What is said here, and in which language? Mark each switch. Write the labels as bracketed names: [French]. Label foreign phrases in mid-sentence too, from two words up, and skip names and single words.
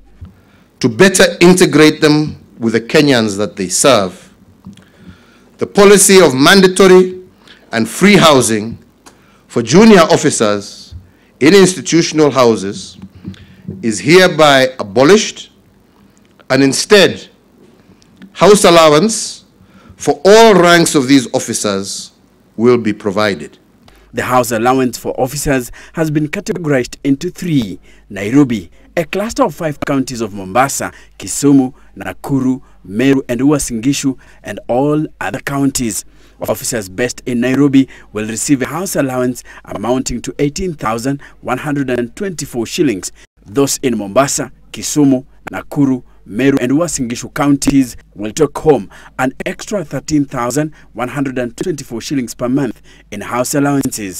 [English] To better integrate them with the Kenyans that they serve, the policy of mandatory and free housing for junior officers in institutional houses is hereby abolished, and instead, house allowance for all ranks of these officers will be provided. The house allowance for officers has been categorized into three: Nairobi, a cluster of 5 counties of Mombasa, Kisumu, Nakuru, Meru and Uasin Gishu, and all other counties. Officers based in Nairobi will receive a house allowance amounting to 18,124 shillings. Those in Mombasa, Kisumu, Nakuru, Meru and Uasin Gishu counties will take home an extra 13,124 shillings per month in house allowances.